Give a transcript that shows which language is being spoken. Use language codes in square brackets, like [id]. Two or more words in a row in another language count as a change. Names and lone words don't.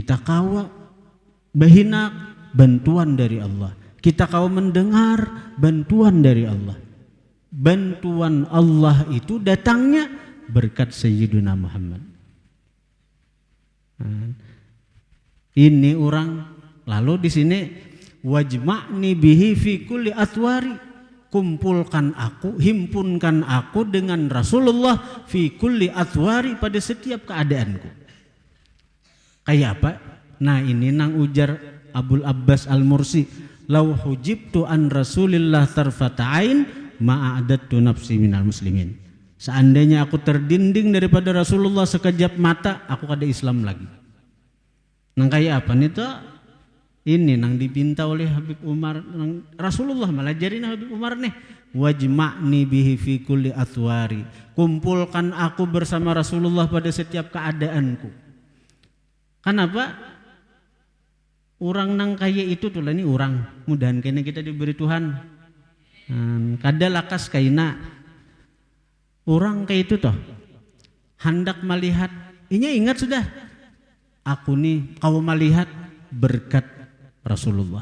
[bjn] Kita kau bahinak bantuan dari Allah. Kita kau mendengar, bantuan dari Allah. Bantuan Allah itu datangnya berkat Sayyidina Muhammad. Ini orang, lalu di sini [ar] واجمعني به في كل أطواري, [bjn] kumpulkan aku, himpunkan aku dengan Rasulullah [ar] في كل أطواري, [bjn] pada setiap keadaanku. Kayak apa? Nah ini nang ujar Abul Abbas Al-Mursi, [ar] لو حجبت عن رسول الله طرفة عين ما عددت نفسي من المسلمين. [bjn] Seandainya aku terdinding daripada Rasulullah sekejap mata, aku kada Islam lagi. Nang kayak apa nih tuh? Ini nang dipinta oleh Habib Umar, nang Rasulullah malah jarin Habib Umar nih, [ar] واجمعني به في كل أطواري, [bjn] kumpulkan aku bersama Rasulullah pada setiap keadaanku. Kenapa? Orang nang kaya itu tuh lah, ini orang mudahan kayaknya kita diberi Tuhan. Kada lakas kaina orang kayak itu toh hendak melihat, ini ingat sudah, aku nih kau melihat berkat Rasulullah.